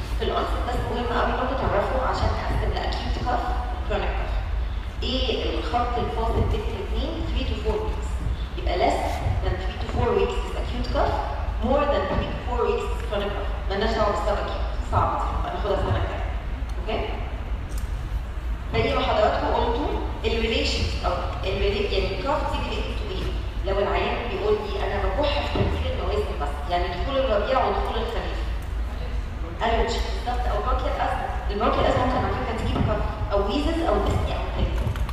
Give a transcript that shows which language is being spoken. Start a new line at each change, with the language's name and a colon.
Arabic: في الانست بس مهم قوي برضه تعرفوا عشان نقسم لاكيوت كاف وكرونيك كاف. ايه الخط الفاصل بين الاثنين؟
English: 3 to 4 weeks. يبقى less than 3 to 4 weeks is acute cough, more than 3 to 4 weeks is chronic cough.
Arabic: مالناش دعوه بالسبب اكيد، صعب هناخدها السنه الجايه. اوكي؟ زي ما حضراتكم قلتوا الريليشن او يعني الكاف دي ريليتد تو ايه؟ لو العيان بيقول لي انا بكح في تمثيل المواسم بس، يعني دخول الربيع ودخول الخريف. الرجي بالظبط، او برونكيال ازمه. البرونكيال ازمه ممكن على فكره تجيب كاف او ويزز او ديسني او كده.